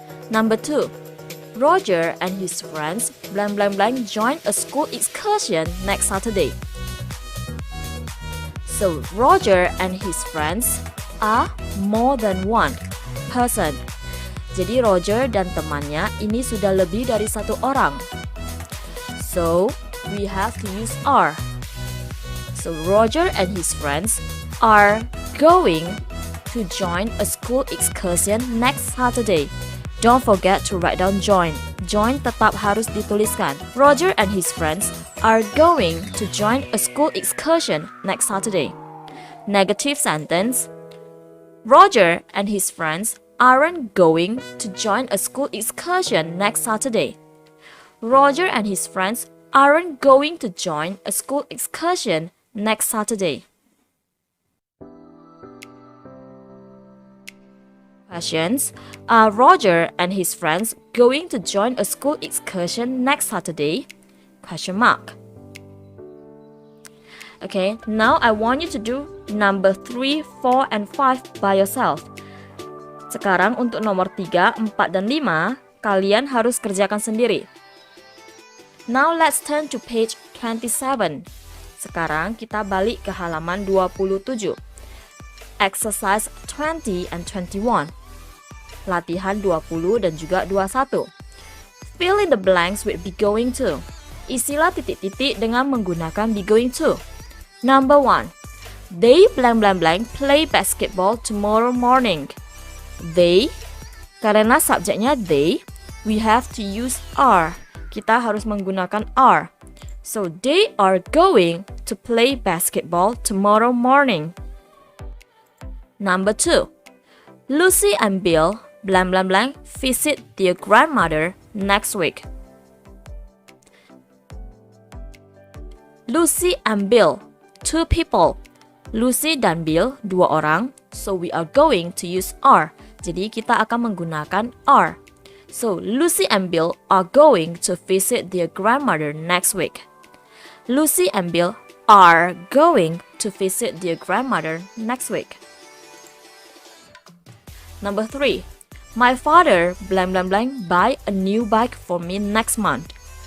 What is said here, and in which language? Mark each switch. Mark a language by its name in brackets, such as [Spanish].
[English] Number 2, Roger and his friends blank blank blank join a school excursion next Saturday. So Roger and his friends are more than one person. [Indonesian] Jadi Roger dan temannya ini sudah lebih dari satu orang. [English] So we have to use are. So Roger and his friends are going to join a school excursion next Saturday. Don't forget to write down join. [Indonesian] Join tetap harus dituliskan. [English] Roger and his friends are going to join a school excursion next Saturday. Negative sentence. Roger and his friends aren't going to join a school excursion next Saturday. Roger and his friends aren't going to join a school excursion next Saturday. Questions. Are Roger and his friends going to join a school excursion next Saturday? Question mark. Okay, now I want you to do number 3, 4, and 5 by yourself. [Indonesian] Sekarang untuk nomor 3, 4, dan 5, kalian harus kerjakan sendiri. [English] Now let's turn to page 27. [Indonesian] Sekarang kita balik ke halaman 27. [English] Exercise 20 and 21. [Indonesian] Latihan 20 dan juga 21. [English] Fill in the blanks with be going to. [Indonesian] Isilah titik-titik dengan menggunakan be going to. [English] Number 1. They blank blank blank play basketball tomorrow morning. They, [Indonesian] karena subjeknya [English] they, we have to use are. [Indonesian] Kita harus menggunakan are. [English] So they are going to play basketball tomorrow morning. Number 2. Lucy and Bill blank blank blank visit their grandmother next week. Lucy and Bill, 2 people. [Indonesian] Lucy dan Bill, 2 orang. [English] So we are going to use are. [Indonesian] Jadi kita akan menggunakan are. [English] So Lucy and Bill are going to visit their grandmother next week. Lucy and Bill are going to visit their grandmother next week. Number 3. My father blank blank blank buy a new bike for me next month.